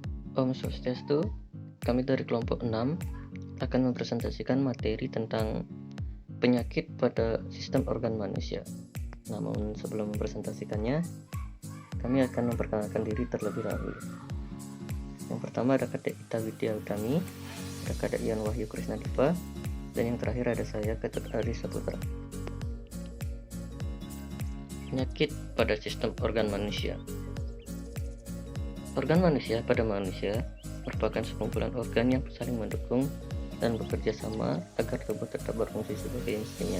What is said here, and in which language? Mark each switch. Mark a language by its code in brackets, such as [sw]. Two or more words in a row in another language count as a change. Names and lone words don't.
[ban] Om Swastiastu, [id] kami dari kelompok 6 akan mempresentasikan materi tentang penyakit pada sistem organ manusia. Namun sebelum mempresentasikannya, kami akan memperkenalkan diri terlebih dahulu. Yang pertama ada Kadek Ita Widya Utami, ada Kadek Ian Wahyu Krisnadipa, dan yang terakhir ada saya, Ketut Ari Saputra. Penyakit pada sistem organ manusia. Organ manusia pada manusia merupakan sekumpulan organ yang saling mendukung dan bekerja sama agar tubuh tetap berfungsi sebagai mestinya.